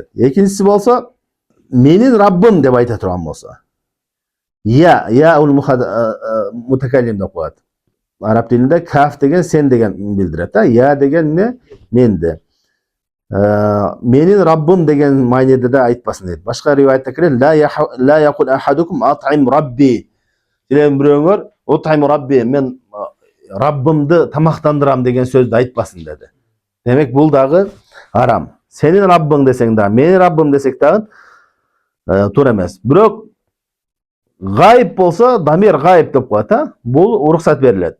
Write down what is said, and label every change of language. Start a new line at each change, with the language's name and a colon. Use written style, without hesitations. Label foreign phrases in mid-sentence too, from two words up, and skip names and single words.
Kyrgyz: Экинчиси болсо, менин Раббым деп айта турган болсо.
Arabic: ياء المتكلم
Kyrgyz: деп коет. Араб тилинде каф деген сен деген билдирет, Я деген не? Менди. Менин Раббым деген мааниде да айтпасын дейт. Башка риваятта келет,
Arabic: لا يقل أحدكم أطعم ربي.
Kyrgyz: Силердин бирөөңөр
Arabic: أطعم ربي,
Kyrgyz: мен Раббымды тамактандырам деген сөздү айтпасын деди. Демек бул дагы арам. Сенин Раббың десең да, менин Раббым десек дагы туура эмес. Бирок гайып болсо,
Arabic: ضمير غائب
Kyrgyz: деп коет, бул уруксат берилет.